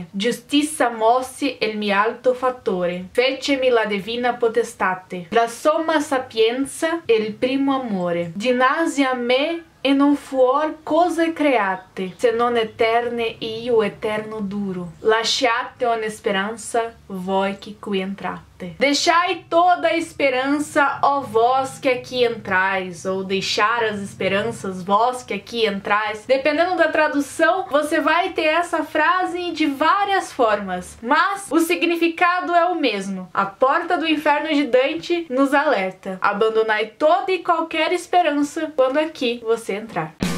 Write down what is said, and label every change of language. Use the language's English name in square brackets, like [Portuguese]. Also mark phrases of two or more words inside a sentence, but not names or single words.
[Italian] Giustizia mossi il mio alto fattore, fecemi la divina potestate, la somma sapienza e il primo amore. Dinanzi a me e non fuor cose create, se non eterne io eterno duro. Lasciate ogni speranza, voi que qui entrate. [Portuguese] Deixai toda a esperança, ó vós que aqui entrais, ou deixar as esperanças, vós que aqui entrais. Dependendo da tradução, você vai ter essa frase de várias formas, mas o significado é o mesmo. A porta do inferno de Dante nos alerta: abandonai toda e qualquer esperança quando aqui você entrar.